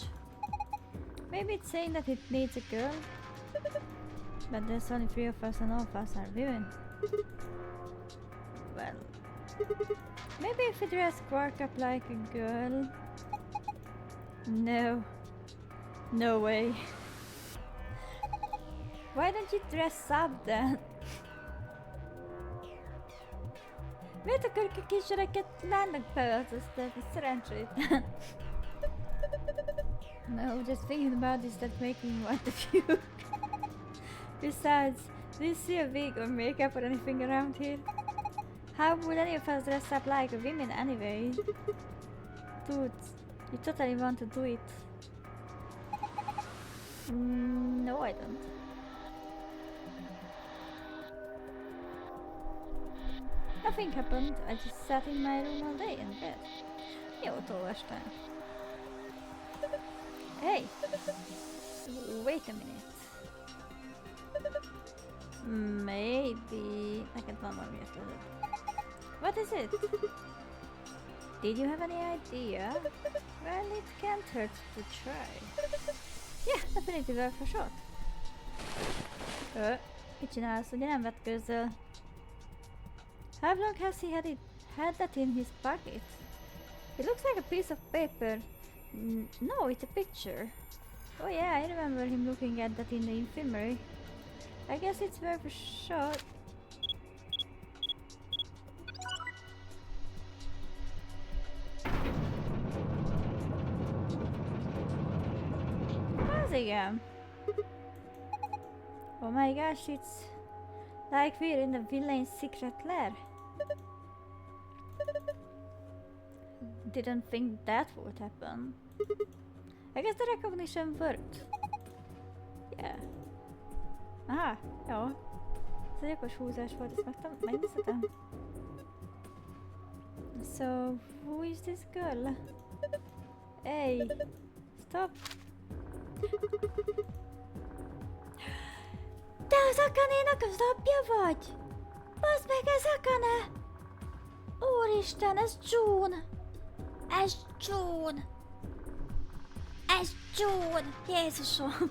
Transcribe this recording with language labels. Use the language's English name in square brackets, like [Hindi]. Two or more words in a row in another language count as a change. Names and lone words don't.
[English] Maybe it's saying that it needs a girl? But there's only 3 of us and all of us are women. Well... Maybe if we dress Quark up like a girl... No. No way. Why don't you dress up then? [Hungarian] Miért akarok a kisgyereket lánynak beöltöztetni? Szerencsétlen. [English] No, just thinking about this that making me want to puke. Besides, do you see a wig or makeup or anything around here? How would any of us dress up like a woman anyway? Dude, you totally want to do it. No, I don't. Nothing happened. I just sat in my room all day in bed. [Hungarian] Jót olvastál. [English] Hey! Wait a minute. Maybe... [Hungarian] Neked van valami ötleted. [English] What is it? Did you have any idea? Well, it can't hurt to try. Yeah, definitely worth a shot. [Hungarian] Mit csinálsz? Ugye nem vetkőzöl? [English] How long has he had that in his pocket? It looks like a piece of paper. No, it's a picture. Oh yeah, I remember him looking at that in the infirmary. I guess it's worth a shot. [Hungarian] Az igen. [English] Oh my gosh, it's like we're in the villain's secret lair. Didn't think that would happen. I guess the recognition worked. Yeah. [Hungarian] Aha, jó. Ez egy okos húzás volt, ezt megnézhetem? [English] So, who is this girl? Hey, stop! [Hungarian] Te az Akanénak az apja vagy? Baszd meg, ez Akane! Úristen, ez June! Ez June! Ez June! Jézusom!